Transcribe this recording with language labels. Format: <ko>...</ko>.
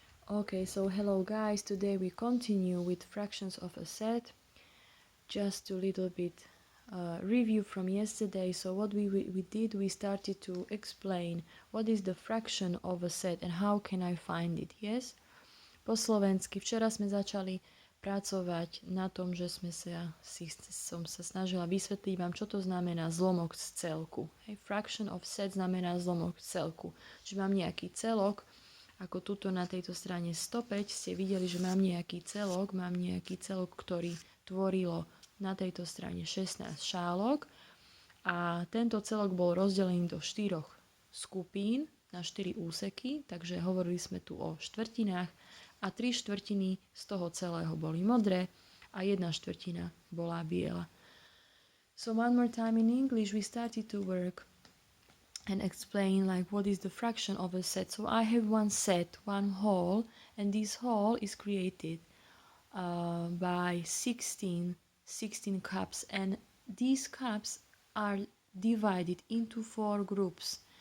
<en>Okay, so hello guys, today we continue with fractions of a set. Just a little bit review from yesterday. So what we did, we started to explain what is the fraction of a set and how can I find it, yes?</en> <sk>Po slovensky, včera sme začali pracovať na tom, že som sa snažila vysvetliť vám, čo to znamená zlomok z celku. Hey,</sk> <en>fraction of set</en> <sk>znamená zlomok z celku. Čiže mám nejaký celok, ako tuto na tejto strane 105 ste videli, že mám nejaký celok, ktorý tvorilo na tejto strane 16 šálok a tento celok bol rozdelený do 4 skupín na 4 úseky, takže hovorili sme tu o štvrtinách a 3/4 z toho celého boli modré a 1/4 bola biela.</sk> <en>So one more time in English we started to work and explain like what is the fraction of a set. So I have one set, one whole, and this whole is created by 16 cups, and these cups are divided into 4 groups.</en>